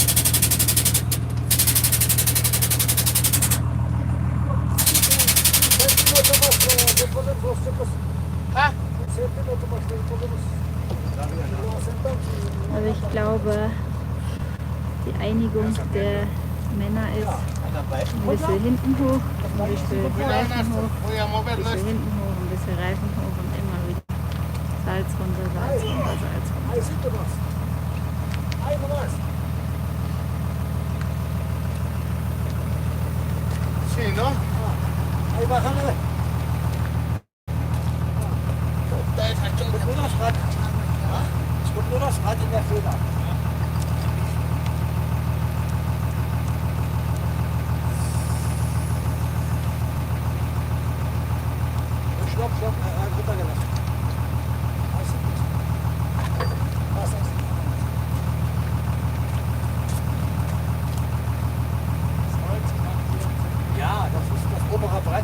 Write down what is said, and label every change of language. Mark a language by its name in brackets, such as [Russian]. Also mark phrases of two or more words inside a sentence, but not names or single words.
[German] Also ich glaube, die Einigung der Männer ist, ein bisschen hinten hoch, ein bisschen Reifen hoch, ein bisschen hinten hoch, ein bisschen Reifen hoch und immer wieder Salz runter, Salz runter, Salz runter. [Spanish] Sí, ¿no? Ahí bájale. [German] Es kommt nur das Rad. Es kommt nur das Rad in der Feder. Stopp, runtergelassen. Ja, das ist das obere Brett.